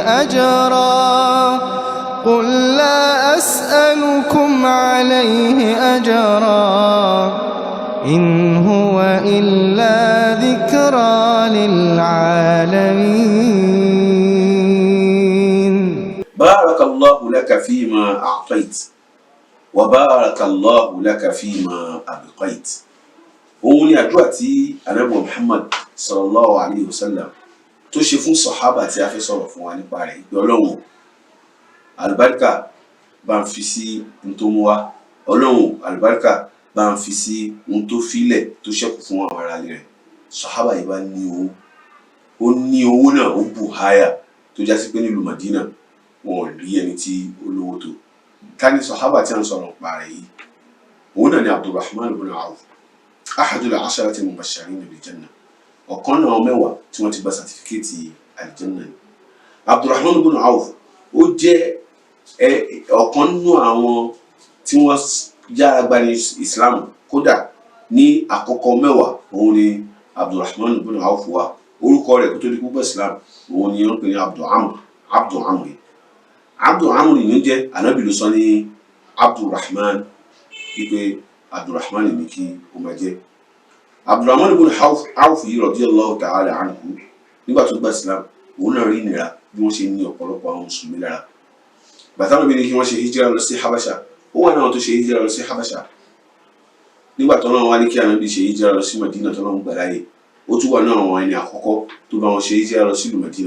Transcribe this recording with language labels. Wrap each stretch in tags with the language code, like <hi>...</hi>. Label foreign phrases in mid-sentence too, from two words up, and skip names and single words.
<ar>أجرا إن هو إلا ذكرى للعالمين. بارك الله لك فيما أعطيت وبارك الله لك فيما أبقيت.</ar> <yo>òun ni àdúrà tí Ànábì Muhammad</yo> <ar>صلى الله عليه وسلم</ar> <yo>tó ṣe fún sàhábà tí a fẹ́ sọ̀rọ̀ fún wa nípa rẹ̀ pé Ọlọ́run àlùbáríkà bá ń fi sí ohun tó mú wá, Ọlọ́run àlùbáríkà bá ń fi sí ohun tó filẹ̀ tó ṣẹ́kù fún àwọn ará ilé rẹ̀. Sàhábà yìí bá ní owó, ó ní owó náà ó bù háyà tó já sí pé nílùú Madina wọn ò rí ẹni tí ó lówó tó. ká ní sàhábà tí a ń sọ̀rọ̀ nípa rẹ̀ yìí, òun náà ni Abdurrahman ibn Auf,</yo> <ar>أحد العشرة المبشرين بالجنة,</ar> <yo>ọ̀kan náà mẹ́wàá tí wọ́n ti gba sàtífíkẹ́ẹ̀tì aljanna ni. Abdurrahman ibn Auf ó jẹ́ ọ̀kan nínú àwọn tí wọ́n yára gba ní Islam, kódà ní àkọ́kọ́ mẹ́wàá òun ni Abdurrahman ibn Auf wà. Orúkọ rẹ̀ kó tó di púpọ̀ Islam òun ni wọ́n pè ní Abdu Amr ni ó jẹ́. Ànábì ló sọ ní Abdurrahman pípé Abdurrahman ní kí ó máa jẹ́. Abdurrahman ibn Auf yìí</yo> <ar>رضي الله تعالى عنه</ar> <yo>nígbà tó gba Islam òun náà rí ìnira bí wọ́n ṣe ní ọ̀pọ̀lọpọ̀ àwọn mùsùlùmí lára. bàtà náà bí ní kí wọ́n ṣe hijira lọ sí Habasha, ó wà náà tó ṣe hijira lọ sí Habasha. nígbà tó náà wá ní kí Ànábì ṣe hijira lọ sí Madina tó náà ń gbà láyè, ó tún wà náà àwọn ẹni àkọ́kọ́ tó bá wọn ṣe hijira lọ sí ìlú Madina.</yo>